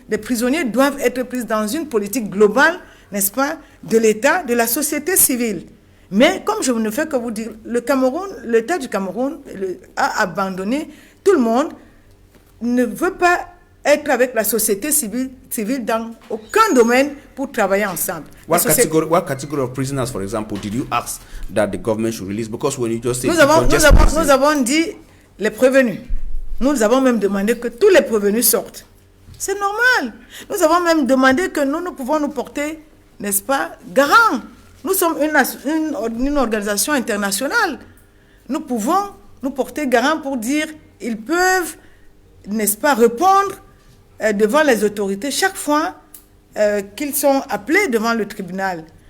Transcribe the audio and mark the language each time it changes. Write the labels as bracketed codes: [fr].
[fr] Les prisonniers doivent être pris dans une politique globale, n'est-ce pas, de l'État, de la société civile. Mais comme je ne fais que vous dire, l'État du Cameroun a abandonné. Tout le monde ne veut pas être avec la société civile dans aucun domaine pour travailler ensemble. [en] What category of prisoners, for example, did you ask that the government should release? Because when you just say [fr] nous avons dit les prévenus. Nous avons même demandé que tous les prévenus sortent. C'est normal. Nous avons même demandé que nous pouvons nous porter, n'est-ce pas, garant. Nous sommes une organisation internationale. Nous pouvons nous porter garant pour dire ils peuvent, n'est-ce pas, répondre devant les autorités chaque fois qu'ils sont appelés devant le tribunal.